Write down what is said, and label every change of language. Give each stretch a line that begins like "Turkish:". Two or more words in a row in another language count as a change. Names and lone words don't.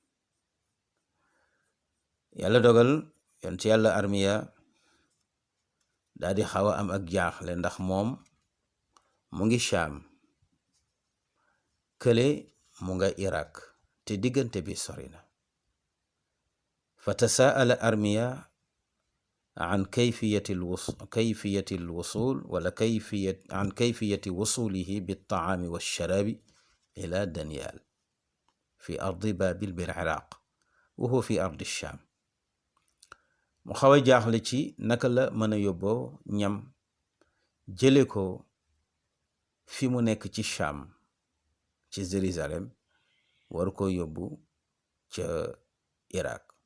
Wolof: yàlla dogal yonent yàlla Armiya daal di xaw a am ak jaaxle, ndax moom mu ngi Shaam, kële mu nga Irak, te diggante bi sori na.
Arabic: فتساءل أرميا عن كيفية الوصول ولا عن كيفية وصوله بالطعام والشراب إلى دانيال في أرض بابل بالعراق وهو في أرض الشام.
Wolof: mu xaw a jaaxle ci naka la mën a yóbboo ñam jële ko fi mu nekk ci Shaam, ci Jérusalem, war ko yóbbu ca Irak.